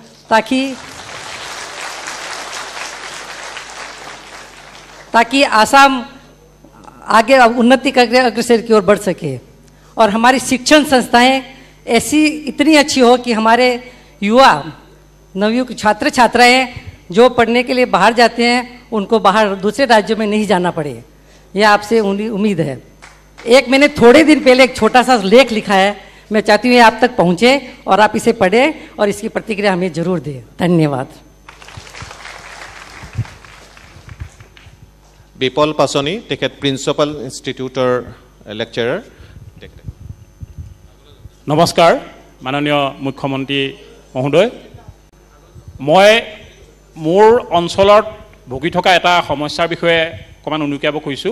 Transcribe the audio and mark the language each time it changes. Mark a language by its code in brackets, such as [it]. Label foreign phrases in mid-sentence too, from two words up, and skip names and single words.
[hi] ताकि आसाम आगे उन्नति करके अग्रसर की ओर बढ़ सके और हमारी शिक्षण संस्थाएं ऐसी इतनी अच्छी हो कि हमारे युवा नवयुवक छात्र छात्राएं जो पढ़ने के लिए बाहर जाते हैं उनको बाहर दूसरे राज्यों में नहीं जाना पड़े। यह आपसे उम्मीद है। एक मैंने थोड़े दिन पहले एक छोटा सा लेख लिखा है, मैं चाहती हूँ ये आप तक पहुँचे और आप इसे पढ़ें और इसकी प्रतिक्रिया हमें जरूर दें। धन्यवाद। [as] বিপল পাছনি তেখেত প্ৰিন্সিপাল ইনষ্টিটিউটৰ লেকচাৰাৰ। নমস্কাৰ মাননীয় মুখ্যমন্ত্ৰী মহোদয়, মই মোৰ অঞ্চলত ভুগি থকা এটা সমস্যাৰ বিষয়ে অকণমান উনুকিয়াব খুজিছোঁ।